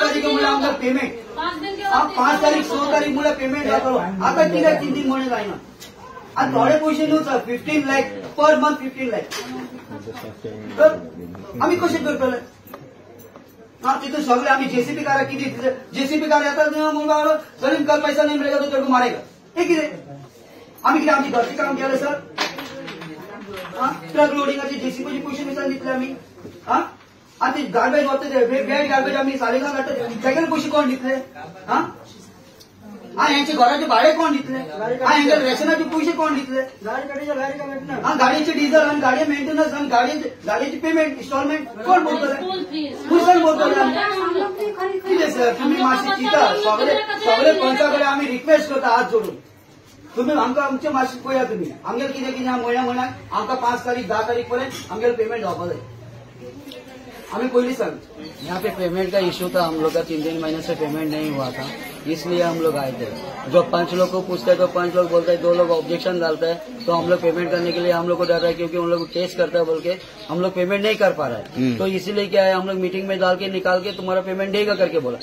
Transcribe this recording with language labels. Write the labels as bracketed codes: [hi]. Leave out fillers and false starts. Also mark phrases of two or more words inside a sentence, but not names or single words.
[kok] तारीख म्हणल्यार आमकां पेमेंट 5 तारीख 6 तारीख म्हणल्यार पेमेंट जातलो आतां कित्याक 3 महिने जायना आनी थोडे पयशे न्हू सर 15 लाख [en] per month [kok] 15 लाख तर आमी कशें करतले तिथून सगळे आमी जेसीबी कारां कितें जेसीबी कार येतात म्हणून सलीम [hi] कल पैसा नहीं मिलेगा तो तेरे को मारेगा [kok] हे कितें आमी कितें आमची घरचें काम केलें सर ट्रक लोडिंगाचे जेसीबीचे पयशे दिसान दितले आमी आनी ते गार्बेज वता [en] bad garbage [kok] आमी सालेगांव धाडटा तेगेले पयशे कोण दितले हेंचे घराचे भाडे कोण दितले हेंचे रेशनाचे पयशे कोण दितले गाडयेचे डिझल आनी गाडये मेंटेनन्स आनी गाडयेची [en] payment installment [kok] कोण भरतले कुसण भरतले कितें सर तुमी मातशें चिंता सगळे पंचा कडेन आमी रिक्वेस्ट करता हात जोडून तुम्ही आमकां आमचे मातशें पळया तुमी आमगेले कितें म्हयन्याक आमकां 5 तारीख 10 तारीख पर्यंत आमगेले पेमेंट जावपा जाय [hi] हमें पहले [kok] सांगतो [hi] यहाँ पे पेमेंट का इश्यू था, हम लोग का 3 महीने से पेमेंट नहीं हुआ था, इसलिए हम लोग आए थे। जो 5 लोग को पूछते हैं तो 5 लोग बोलते हैं, 2 लोग ऑब्जेक्शन डालते हैं, तो हम लोग पेमेंट करने के लिए हम लोग को डर रहा है क्योंकि उन लोग टेस्ट करता है बोल के हम लोग पेमेंट नहीं कर पा रहा है। तो इसीलिए क्या है, हम लोग मीटिंग में डाल के निकाल के तुम्हारा पेमेंट देगा करके बोला।